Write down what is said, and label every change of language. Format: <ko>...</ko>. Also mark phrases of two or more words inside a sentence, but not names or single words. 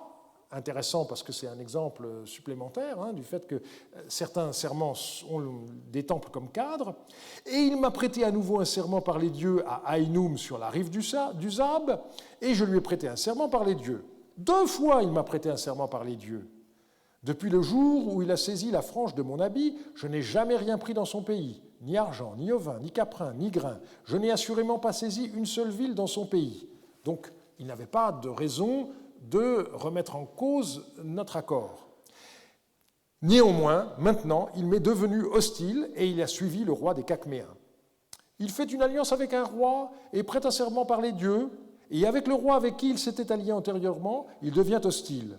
<fr>Intéressant parce que c'est un exemple supplémentaire du fait que certains serments ont des temples comme cadre. Et il m'a prêté à nouveau un serment par les dieux à Aïnoum sur la rive du Zab, et je lui ai prêté un serment par les dieux. 2 fois il m'a prêté un serment par les dieux. Depuis le jour où il a saisi la frange de mon habit, je n'ai jamais rien pris dans son pays, ni argent, ni ovin, ni caprin, ni grain. Je n'ai assurément pas saisi une seule ville dans son pays. Donc il n'avait pas de raison de remettre en cause notre accord. Néanmoins, maintenant, il m'est devenu hostile et il a suivi le roi des Kakméens. Il fait une alliance avec un roi et prête un serment par les dieux, et avec le roi avec qui il s'était allié antérieurement, il devient hostile.</fr>